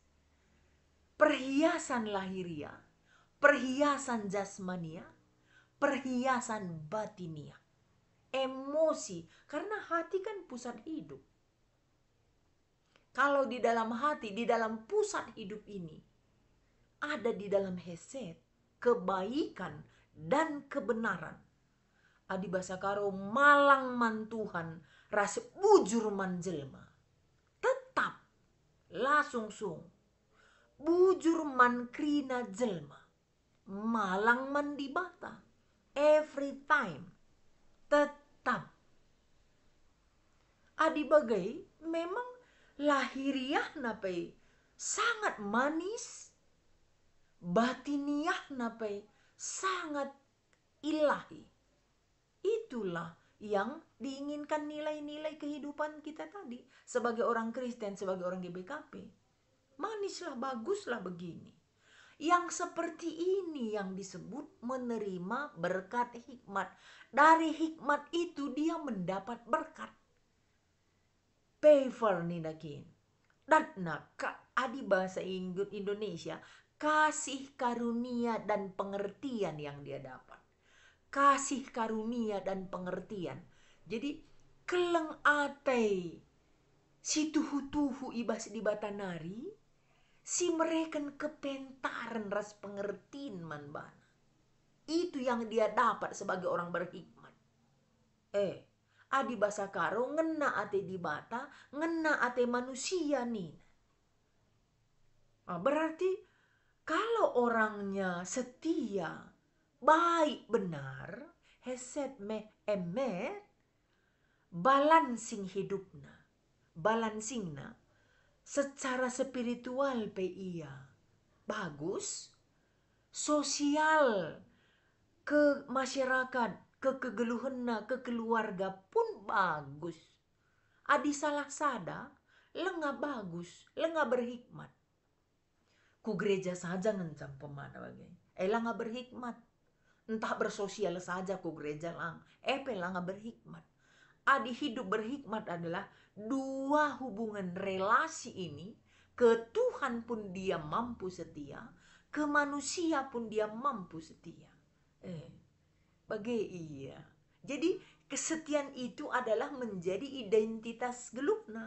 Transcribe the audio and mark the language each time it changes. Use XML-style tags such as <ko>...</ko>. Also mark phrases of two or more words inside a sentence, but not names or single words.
<id>Perhiasan lahiriah, perhiasan jasmania, perhiasan batinia, emosi, karena hati kan pusat hidup. Kalau di dalam hati, di dalam pusat hidup ini, ada di dalam hesed, kebaikan dan kebenaran.</id> <btx>Adi basa karo malang man Tuhan, rasa bujur man jelma. Tetap langsung bujur man krina jelma. Malang man dibata.</btx> <en>Every time.</en> <btx>Tetap. Adi bagai memang lahiriah napai sangat manis, batiniah napai sangat ilahi.</btx> <id>Itulah yang diinginkan nilai-nilai kehidupan kita tadi sebagai orang Kristen, sebagai orang GBKP. Manislah, baguslah begini. Yang seperti ini yang disebut menerima berkat hikmat. Dari hikmat itu dia mendapat berkat.</id> <btx>Favor ninakin.</btx> <id>Dan adi bahasa Indonesia, kasih karunia dan pengertian yang dia dapat. Kasih karunia dan pengertian.</id> <btx>Jadi keleng atai si tuhu-tuhu ibas di batanari, si mereken kepentaran ras pengertiin man bana.</btx> <id>Itu yang dia dapat sebagai orang berhikmat.</id> <btx>Adi basa karo ngena ate di bata, ngena ate manusia nih.</btx> <id>Berarti kalau orangnya setia, baik benar,</id> <he>hesed emet,</he> <id>balancing hidupna, balancingna secara spiritual pe iya bagus, sosial ke masyarakat, ke kegeluhanna, ke keluarga pun bagus.</id> <btx>Adi salah sada, lengah bagus, lengah berhikmat. Ku gereja saja ngencam pemana bagai. Lengah berhikmat. Entah bersosial saja ku gereja lang. Lengah berhikmat.</btx> <id>Adi hidup berhikmat adalah dua hubungan relasi ini. Ke Tuhan pun dia mampu setia. Ke manusia pun dia mampu setia.</id> <btx>Bagai iya.</btx> <id>Jadi kesetiaan itu adalah menjadi identitas gelupna.</id>